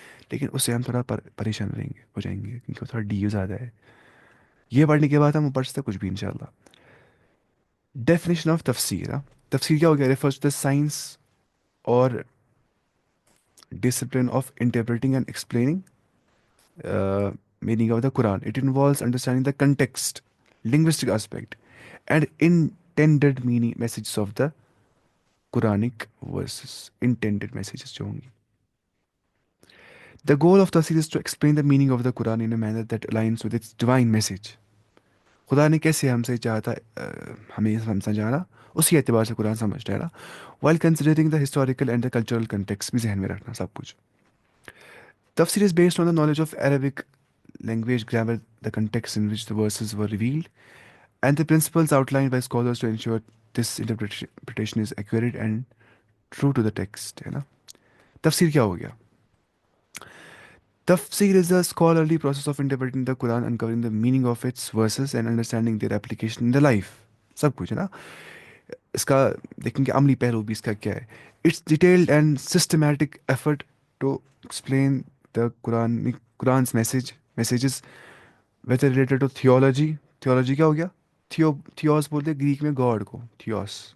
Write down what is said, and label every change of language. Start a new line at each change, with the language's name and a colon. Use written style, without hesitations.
Urdu: لیکن اس سے ہم تھوڑا پریشان رہیں گے، ہو جائیں گے، کیونکہ وہ تھوڑا ڈیو زیادہ ہے. یہ پڑھنے کے بعد ہم پڑھ سکتے کچھ بھی انشاءاللہ. ڈیفینیشن آف تفسیر. تفسیر کیا ہو گیا؟
English: Refers to the science اور discipline of interpreting and explaining meaning of the Quran. It involves understanding the context, linguistic aspect, and intended meaning messages of the Quranic verses. Intended messages
Urdu: جو ہوں گی.
English: The goal of tafsir is to explain the meaning of the Quran in a manner that aligns with its divine message.
Urdu: خدا نے کیسے ہم سے چاہتا ہمیں سمجھانا، اسی اعتبار سے قرآن سمجھ ڈالا.
English: while considering the historical and the cultural context
Urdu: بھی ذہن میں رکھنا سب کچھ.
English: Tafsir is based on the knowledge of Arabic language, grammar, the context in which the verses were revealed, and the principles outlined by scholars to ensure this interpretation is accurate and true to the text.
Urdu: ہے نا. تفسیر کیا ہو گیا؟
English: Tafsir is a scholarly process of interpreting the Quran, uncovering the meaning of its verses and understanding their application in the life.
Urdu: سب کچھ ہے نا. اس کا دیکھیں گے عملی پہلو بھی اس کا کیا ہے.
English: It's detailed and systematic effort to explain the Quran's messages whether related to theology.
Urdu: Theology کیا ہو گیا؟ تھیوس بولتے ہیں گریک میں گاڈ کو، تھیوس.